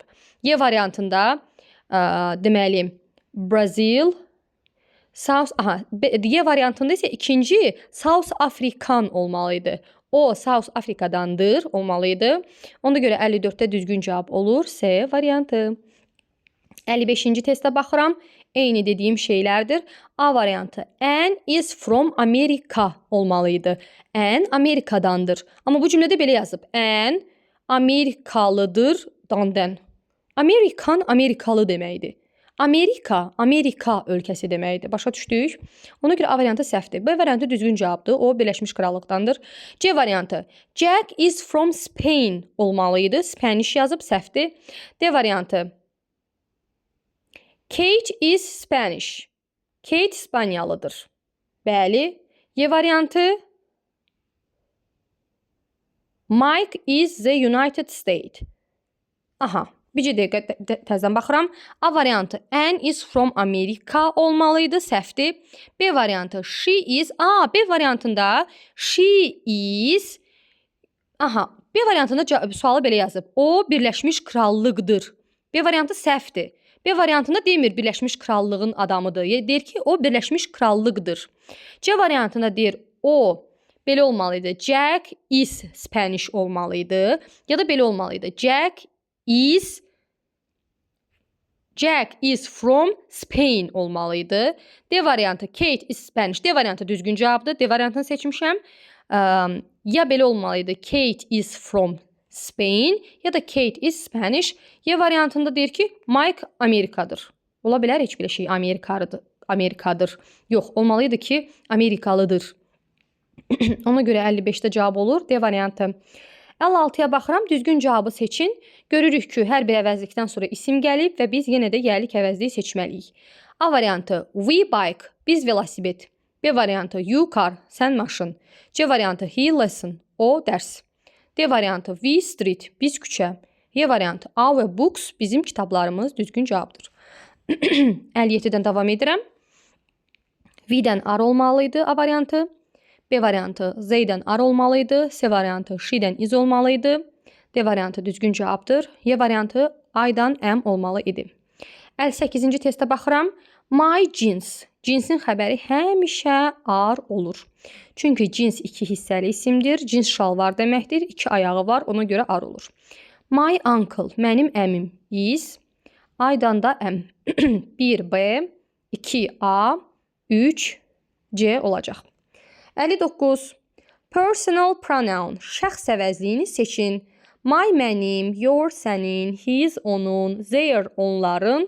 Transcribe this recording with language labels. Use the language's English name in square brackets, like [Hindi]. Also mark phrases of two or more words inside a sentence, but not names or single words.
[Azerbaijani] Y variantında deməli Brazil, Y variantında isə ikinci [English] South African [Azerbaijani] olmalıydı. O South Afrikadandır olmalıydı. Ona görə 54-də düzgün cavab olur C variantı. 55-ci testə baxıram. Eyni dediyim şeylərdir. A variantı. [English] Anne is from America olmalıydı. [Azerbaijani] Anne Amerikadandır. Amma bu cümlədə belə yazıb. Anne Amerikalıdır dandan. Amerikan Amerikalı deməkdir. Amerika ölkəsi deməkdir. Başa düşdük? Ona görə A variantı səhvdir. B variantı düzgün cavabdır. O Birləşmiş Krallıqdandır. C variantı. [English] Jack is from Spain olmalıydı. [Azerbaijani] Spanish yazıb səhvdir. D variantı. [English] Kate is Spanish. [Azerbaijani] Kate İspanyalıdır. Bəli. Y variantı. [English] Mike is the United States. Aha. [Azerbaijani] Bircə dəqiqə təzədən baxıram. A variantı. [English] Anne is from America olmalıydı. [Azerbaijani] Səhvdir. B variantı. [English] She is. [Azerbaijani] B variantında [English] she is. [Azerbaijani] B variantında sualı belə yazıb. O Birləşmiş Krallıqdır. B variantı səhvdir. B variantında demir Birləşmiş Krallığın adamıdır. Deyir ki, o Birləşmiş Krallıqdır. C variantında deyir o belə olmalıydı. [English] Jack is Spanish [Azerbaijani] olmalıydı. Ya da belə olmalıydı. [English] Jack is from Spain olmalıydı. [Azerbaijani] D variantı [English] Kate is Spanish. [Azerbaijani] D variantı düzgün cavabdır. D variantını seçmişəm. Ya belə olmalıydı. [English] Kate is from Spain [Azerbaijani] ya da [English] Kate is Spanish. [Azerbaijani] Y variantında deyir ki, Mike Amerikadır. Ola bilər heç bir şey Amerikadır. Yox, olmalıydı ki, Amerikalıdır. Ona görə 55-də cavab olur. D variantı. 56-ya baxıram, düzgün cavabı seçin. Görürük ki, hər bir əvəzlikdən sonra isim gəlib və biz yenə də yerlik əvəzliyi seçməliyik. A variantı, [English] we bike, [Azerbaijani] biz velosiped. B variantı, [English] you car, [Azerbaijani] sən maşın. C variantı, [English] he lesson, [Azerbaijani] o dərs. D variantı, [English] we street, [Azerbaijani] biz küçə. Y variantı, [English] our books, [Azerbaijani] bizim kitablarımız düzgün cavabdır. 57-dən davam edirəm. We-dən ar olmalıydı A variantı. B variantı Z-dən ar olmalıydı. C variantı she-dən is olmalıydı. D variantı düzgün cavabdır. Y variantı I-dan M olmalı idi. 58-ci testə baxıram. [English] My jeans. [Azerbaijani] Cinsin xəbəri həmişə ar olur. Çünki cins iki hissəli isimdir. Cins şalvar deməkdir. İki ayağı var. Ona görə ar olur. [English] My uncle. [Azerbaijani] Mənim əmim is. I-dan da M. 1B, 2A, 3C olacaq. 59. [English] Personal pronoun. [Azerbaijani] Şəxs əvəzliyini seçin. My mənim, your sənin, his onun, their onların.